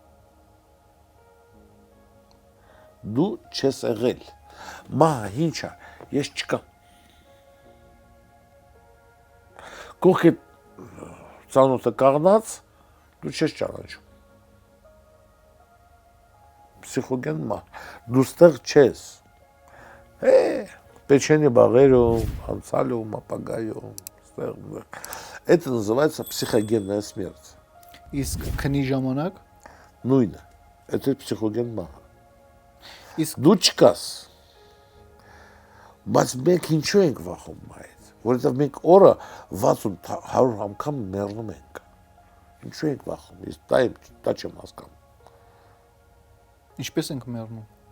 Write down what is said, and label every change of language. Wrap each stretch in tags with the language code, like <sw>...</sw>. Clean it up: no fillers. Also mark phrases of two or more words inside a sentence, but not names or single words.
<hy>Դու չես եղել։ Մահը ինչ է, ես չկամ։ Կողքդ ծանոթը կաղնած, դու չես ճանաչում։ Պսիխոգեն մահ, դու ստեղ չես։ Печенье բաղերում, անցալում, ապագայում, ստեղ։</hy> <ru>Это называется психогенная смерть.</ru> <hy>Իսկ քնի ժամանակ Նույնը,</hy> <ru>это психоген մահ։</ru> <hy>Իսկ Դու չկաս։ Բայց մենք ինչու ենք վախում մահից, որովհետև մենք օրը 60-100 անգամ մեռնում ենք։ Ինչու ենք վախում, ես դա չեմ հասկանում։ ինչպես ենք մեռնում։</hy>